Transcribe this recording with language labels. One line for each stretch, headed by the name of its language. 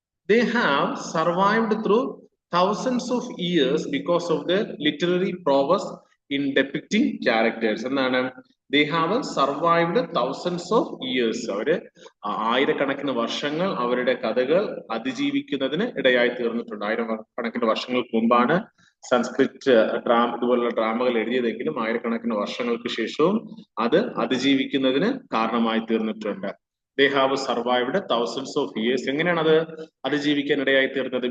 English: They have survived through thousands of years because of their literary prowess in depicting characters.
Malayalam: എന്താണ്?
English: They have survived thousands of years.
Malayalam: അവര് ആയിരക്കണക്കിന് വർഷങ്ങൾ അവരുടെ കഥകൾ അതിജീവിക്കുന്നതിന് ഇടയായി തീർന്നിട്ടുണ്ട്. ആയിരക്കണക്കിന് വർഷങ്ങൾക്ക് മുമ്പാണ് സംസ്കൃത് ഇതുപോലുള്ള ഡ്രാമകൾ എഴുതിയതെങ്കിലും ആയിരക്കണക്കിന് വർഷങ്ങൾക്ക് ശേഷവും അത് അതിജീവിക്കുന്നതിന് കാരണമായി തീർന്നിട്ടുണ്ട്.
English: They have survived thousands of years.
Malayalam: എങ്ങനെയാണ് അത് അതിജീവിക്കാൻ ഇടയായി തീർന്നത്?